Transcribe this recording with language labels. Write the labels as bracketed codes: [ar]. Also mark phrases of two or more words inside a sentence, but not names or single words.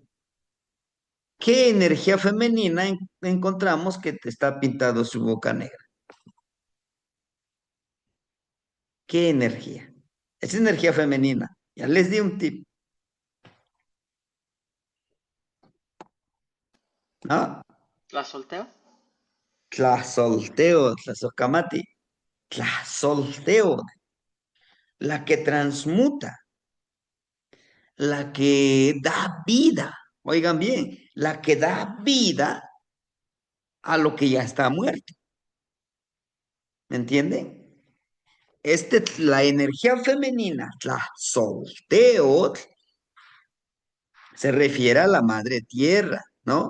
[es] ¿Qué energía femenina encontramos que te está pintado su boca negra? ¿Qué energía? Es energía femenina. Ya les di un tip, ¿no? ¿La solteo? Tlazolteo, tlazocamati, tlazolteo, la que transmuta, la que da vida. Oigan bien, la que da vida a lo que ya está muerto. ¿Me entienden? La energía femenina, tlazolteo, se refiere a la madre tierra, ¿no?